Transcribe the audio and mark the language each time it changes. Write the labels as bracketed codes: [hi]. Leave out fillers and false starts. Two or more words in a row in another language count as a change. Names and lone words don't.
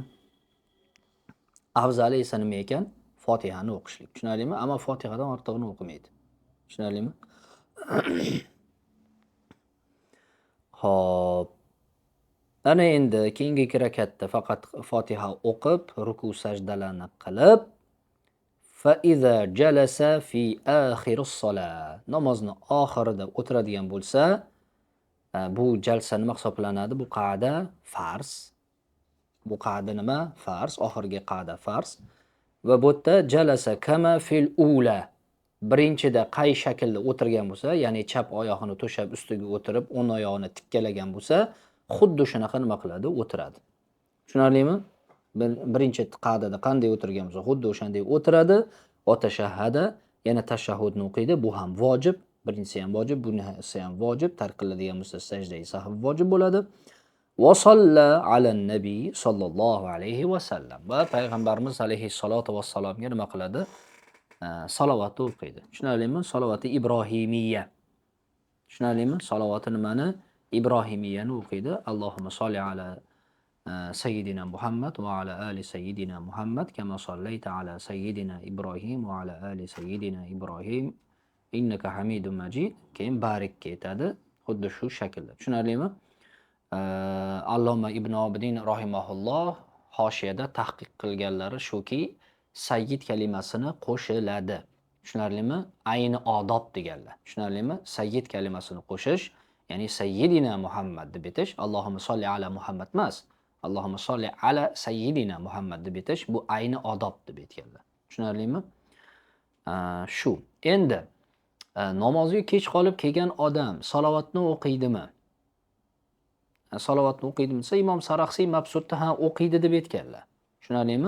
[uz] Afzali esa nima ekan? Fotihani o'qishlik. Tushunarlimi? Ammo Fotihadan ortig'ini o'qimaydi. Tushunarlimi? Xo'p. Ana endi keyingi ikki rakatda faqat Fotiha o'qib, ruku sajdalarni qilib, [ar] فإذا جلس في آخر الصلاة. [uz] Namozni oxirida o'tiradigan bo'lsa, bu jalsa nima hisoblanadi? Bu qoida farz. Bu qoida nima? Farz, oxirgi qoida farz. Va bu yerda [ar] جلس كما في الأولى. [uz] Birinchida qay shaklda o'tirgan bo'lsa, ya'ni chap oyog'ini to'shab ustiga o'tirib, o'ng oyog'ini tikkalagan bo'lsa, xuddi shunaqa nima qiladi? O'tiradi. Tushunarlimi? Birinchi qoidada qanday o'tirgan bo'lsa, xuddi o'shanday o'tiradi. [ar] وتشهد, [uz] yana tashahhudni o'qiydi. Bu ham vojib. Birinchisi ham vojib, bunisi ham vojib. Tark qiladigan bo'lsa, sajda sahv vojib bo'ladi. [ar] وصلى على النبي صلى الله عليه وسلم. [uz] Va payg'ambarimiz [ar] عليه الصلاة والسلام [uz] nima qiladi? Salovat o'qiydi. Tushunarlimi? Salovati ibrohimiyya. Tushunarlimi? Salovati nimani? Ibrohimiyani o'qiydi. [ar] اللهم صل على سيدنا محمد وعلى آل سيدنا محمد كما صليت على سيدنا إبراهيم وعلى آل سيدنا إبراهيم إنك حميد مجيد. [uz] Keyin barik ketadi. Xuddi shu shaklda. Tushunarlimi? Alloma Ibn Abidin rahimahulloh hoshiyada tahqiq qilganlari shuki, sayyid kalimasini qo'shiladi. Tushunarlimi? Ayni odob deganlar. Tushunarlimi? Sayyid kalimasini qo'shish, ya'ni sayyidina Muhammad deb aytish, [ar] اللهم صل على محمد [uz] emas. [ar] اللهم صل على سيدنا محمد [uz] deb aytish bu ayni odob deb aytganlar. Tushunarlimi? Shu. Endi namozga kech qolib kelgan odam salovatni o'qiydimi? Salovatni o'qiydimi desa, Imom Saraxsiy Mabsutda ham o'qiydi deb aytganlar. Tushunarlimi?